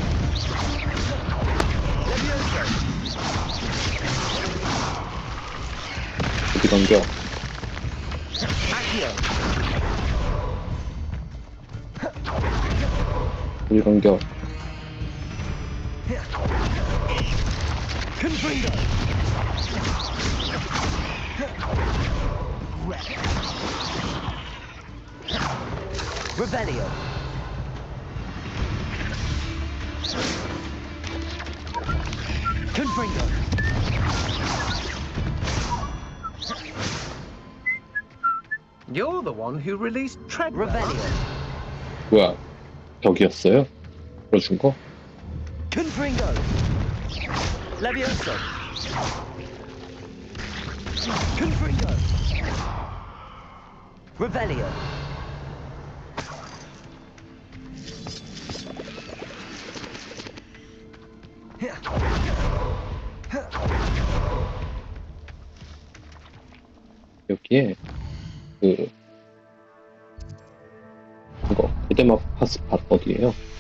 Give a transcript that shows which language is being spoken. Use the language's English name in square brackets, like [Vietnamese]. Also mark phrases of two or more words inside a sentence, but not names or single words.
[English] Levioso. [Korean] 어디 감겨? [English] Accio. [Korean] 어디 감겨? [English] Confringo! Revelio. Confringo. You're the one who released Treadwell. Revelio. [Korean] 뭐야 저기였어요? 풀어준 거? [English] Confringo. Levioso. Confringo. Revelio. [Korean] 여기에 이거 고대마 파스팟 어디에요?